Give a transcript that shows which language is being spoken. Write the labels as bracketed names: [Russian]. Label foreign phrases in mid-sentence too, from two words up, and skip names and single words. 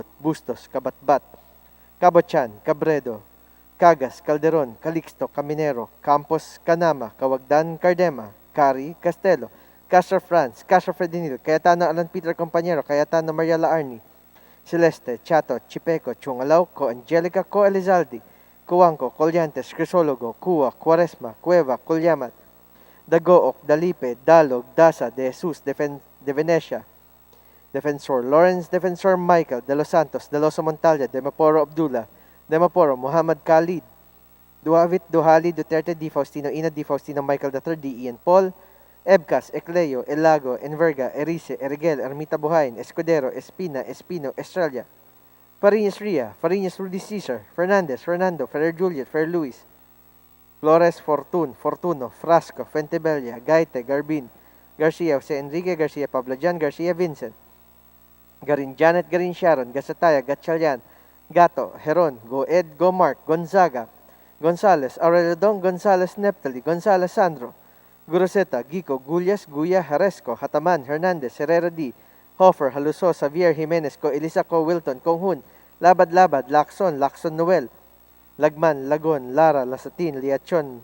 [English] Bustos, Kabatbat, Cabochan, Cabredo, Cagas, Calderon, Calixto, Caminero, Campos, Canama, Cawagdan, Cardema, Cari, Castelo, Castro France, Castro Fredinil, Cayetano Alan Peter Compañero, Cayetano Mariela Arni, Celeste, Chato, Chipeco, Chungalaw, Co Angelica, Co Elizalde, Cuanco, Colyantes, Crisologo, Cua, Cuaresma, Cueva, Culyamat, Dagook, Dalipe, Dalog, Dasa, De Jesus, De Venecia, Defensor Lawrence, Defensor Michael, De Los Santos, De Loso Montalya, De Maporo Abdullah, De Maporo, Muhammad Khalid, Duavit, Duhali, Duterte, Di Faustino, Ina, Di Faustino, Michael III, D. Ian Paul, Ebcas, Ecleo, Elago, Enverga, Erice, Erigel, Ermita Buhain, Escudero, Espina, Espino, Estrella, Fariñas Ria, Fariñas Rudy Cesar, Fernandez, Fernando, Ferrer Juliet, Ferrer Luis, Flores, Fortuno, Frasco, Fentebella, Gaite, Garbin, Garcia, Jose Enrique, Garcia, Pablajan, Garcia, Vincent, Garin Janet, Garin Sharon, Gasataya, Gatchalian, Gato, Heron, Goed, Gomark, Gonzaga, Gonzales, Aurelio Dong, Gonzales Neptali, Gonzales Sandro, Guroseta, Gico, Gullas, Guya, Haresco, Hataman, Hernandez, Herrera D, Hofer, Haluso, Xavier, Jimenez, Co, Elisa, Co, Wilton, Konghun, Labad, Lacson, Noel, Lagman, Lagon, Lara, Lasatin, Liachon,